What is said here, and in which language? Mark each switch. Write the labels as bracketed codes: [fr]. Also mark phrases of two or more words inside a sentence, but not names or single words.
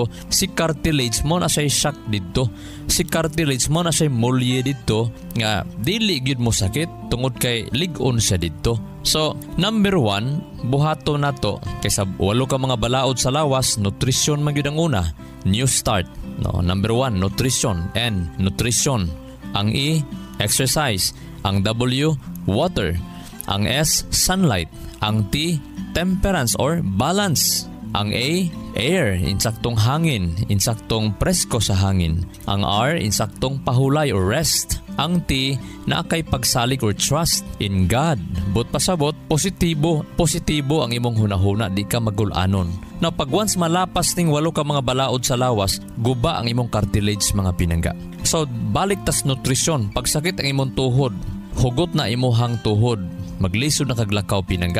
[ceb] Si cartilage mo na siya shock dito. Si cartilage mo na siya molye dito nga dili gyud mo sakit tungod kay lig-on siya dito. So, number 1, buhato na to kaysa walo ka mga balaod sa lawas, nutrition man gyud ang una. [en] New start. No, number 1, nutrition. N, nutrition. [ceb] Ang E, exercise. Ang W, water. Ang S, sunlight. Ang T, [en] temperance or balance. [ceb] Ang A, air, insaktong hangin, insaktong presko sa hangin. Ang R, insaktong pahulay [en] or rest. [ceb] Ang T, naakay pagsalig [en] or trust in God. [ceb] But pasabot, positibo ang imong hunahuna, di ka magulanon. Now, pag once malapas ning walo ka mga balaod sa lawas, guba ang imong cartilage mga pinangga. So, balik tas nutrisyon. Pagsakit ang imong tuhod, hugot na imuhang tuhod, maglisod na kaglakaw pinangga.